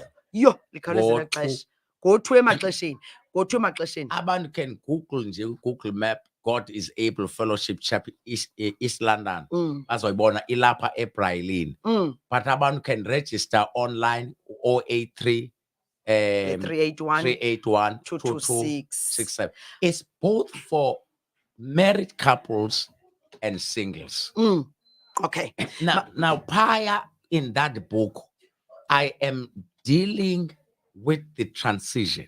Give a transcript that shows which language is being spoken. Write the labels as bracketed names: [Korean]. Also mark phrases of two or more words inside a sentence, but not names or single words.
[Xhosa] Yo likhawulezela xesha. [English] Go to emaxesheni. Abantu can Google nje Google Map, God is Able Fellowship Church East London. [Xhosa] Azoyibona ilapha eBrailini. [English] But abantu can register online 083 381 2267. It's both for married couples and singles. Okay. Now, prior in that book, I am dealing with the transition.